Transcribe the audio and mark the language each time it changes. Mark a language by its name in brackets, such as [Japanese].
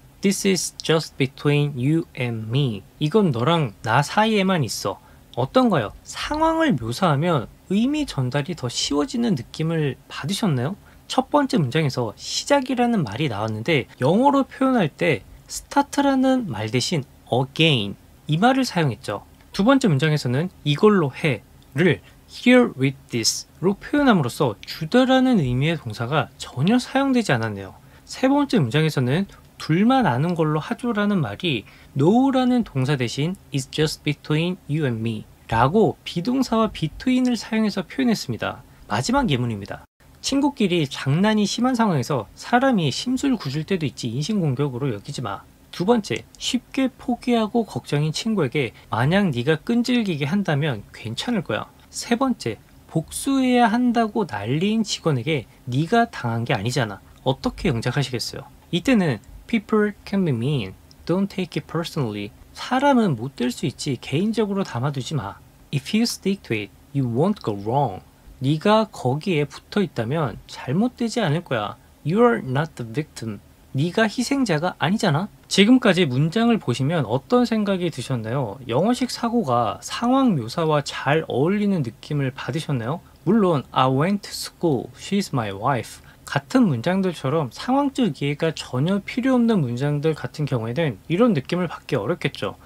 [English] This is just between you and me. [Korean] 이건 너랑 나 사이에만 있어. 어떤가요? 상황을 묘사하면 의미 전달이 더 쉬워지는 느낌을 받으셨나요? 첫 번째 문장에서 시작이라는 말이 나왔는데 영어로 표현할 때 start라는 말 대신 again 이 말을 사용했죠. 두 번째 문장에서는 이걸로 해를 [English] here with this [Korean] 로 표현함으로써 주다라는 의미의 동사가 전혀 사용되지 않았네요. 세 번째 문장에서는 둘만 아는 걸로 하죠라는 말이 know라는 동사 대신 [English] is just between you and me [Korean] 라고 비동사와 between을 사용해서 표현했습니다. 마지막 예문입니다. 친구끼리 장난이 심한 상황에서 사람이 심술 굳을 때도 있지 인신공격으로 여기지 마. 두 번째, 쉽게 포기하고 걱정인 친구에게 만약 네가 끈질기게 한다면 괜찮을 거야. 세 번째, 복수해야 한다고 난리인 직원에게 네가 당한 게 아니잖아. 어떻게 영작하시겠어요? 이때는 [English] People can be mean. Don't take it personally. [Korean] 사람은 못될 수 있지 개인적으로 담아두지 마. [English] If you stick to it, you won't go wrong. [Korean] 네가 거기에 붙어 있다면 잘못되지 않을 거야. [English] You're not the victim. [Korean] 네가 희생자가 아니잖아. 지금까지 문장을 보시면 어떤 생각이 드셨나요? 영어식 사고가 상황 묘사와 잘 어울리는 느낌을 받으셨나요? 물론 [English] I went to school, she's my wife [Korean] 같은 문장들처럼 상황적 이해가 전혀 필요 없는 문장들 같은 경우에는 이런 느낌을 받기 어렵겠죠.